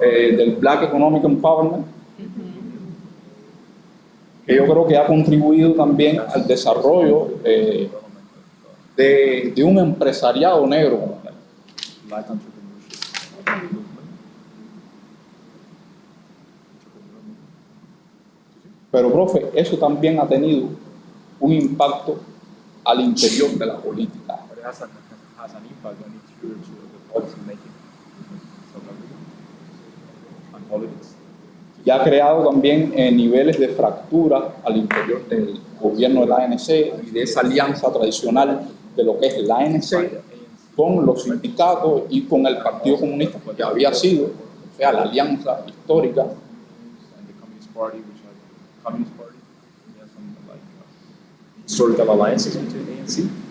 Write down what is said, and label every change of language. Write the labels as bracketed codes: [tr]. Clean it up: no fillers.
[es] del Black Economic Empowerment, que yo creo que ha contribuido también al desarrollo de un empresariado negro como tal. [en] black entrepreneurship movement. [es] Pero, profe, eso también ha tenido un impacto al interior de la política. [en] But it has an impact on interior to the policy making in South Africa and politics. [es] Y ha creado también niveles de fractura al interior del gobierno de la ANC y de esa alianza tradicional de lo que es la ANC con los sindicatos y con el Partido Comunista, que había sido, o sea, la alianza histórica. [en] And the Communist Party, which are the Communist Party, we have some like historical alliances between ANC.